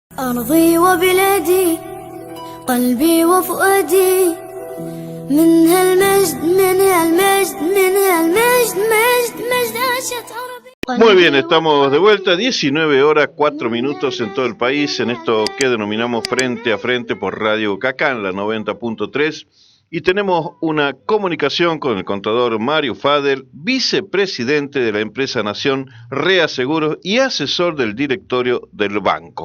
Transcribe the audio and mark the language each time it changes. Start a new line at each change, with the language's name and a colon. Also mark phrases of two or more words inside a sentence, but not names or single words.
Arabic: أرضي وبلادي قلبي وفؤادي من هالمجد من هالمجد من هالمجد مجد عاشت عربي.
Spanish: Muy bien, estamos de vuelta, 19 horas 4 minutos en todo el país, en esto que denominamos Frente a Frente por Radio Cacán, la 90.3, y tenemos una comunicación con el contador Mario Fader, vicepresidente de la empresa Nación Reaseguros y asesor del directorio del banco.